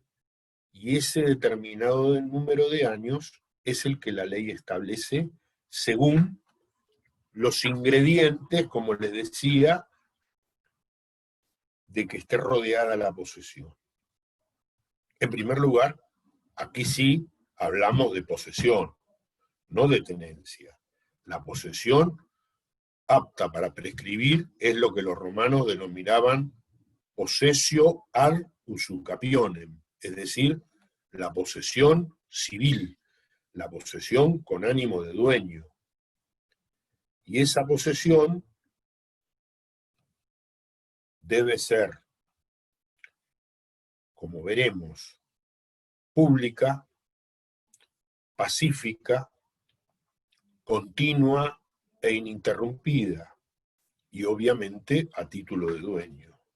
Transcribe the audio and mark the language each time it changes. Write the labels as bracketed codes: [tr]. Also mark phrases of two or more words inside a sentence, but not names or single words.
[es] Y ese determinado número de años es el que la ley establece según los ingredientes, como les decía, de que esté rodeada la posesión. En primer lugar, aquí sí hablamos de posesión, no de tenencia. La posesión apta para prescribir es lo que los romanos denominaban [la] possessio ad usucapionem, [es] es decir, la posesión civil, la posesión con ánimo de dueño. Y esa posesión debe ser, como veremos, pública, pacífica, continua e ininterrumpida, y obviamente a título de dueño.